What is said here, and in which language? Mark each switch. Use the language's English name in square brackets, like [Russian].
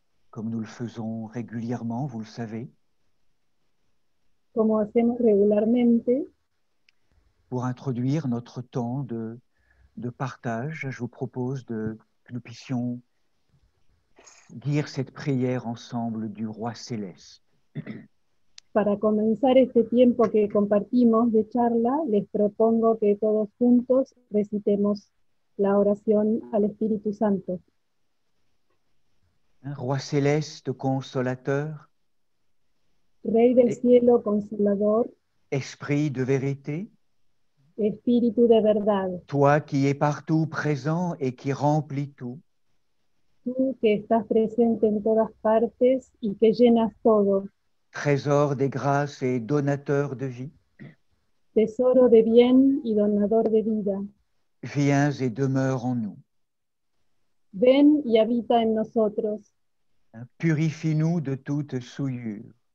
[French] comme nous le faisons régulièrement, vous le savez, [Spanish] como hacemos regularmente, [French] pour introduire notre temps de partage. Je vous propose que nous puissions dire cette prière ensemble du Roi Céleste. [Spanish] para comenzar este tiempo que compartimos de charla, les propongo que todos juntos recitemos la oración al Espíritu Santo. [French] Roi Céleste, consolateur, [Spanish] Rey del cielo, consolador, [French] Esprit de vérité, [Spanish] Espíritu de verdad, [French] toi qui es partout présent et qui remplis tout, [Spanish] tú que estás presente en todas partes y que llenas todo, [French] trésor des grâces et donateur de vie, [Spanish] tesoro de bien y donador de vida, [French] viens et demeure en nous. [Spanish] ven y habita en nosotros, [French] Purifie-nous de toute souillure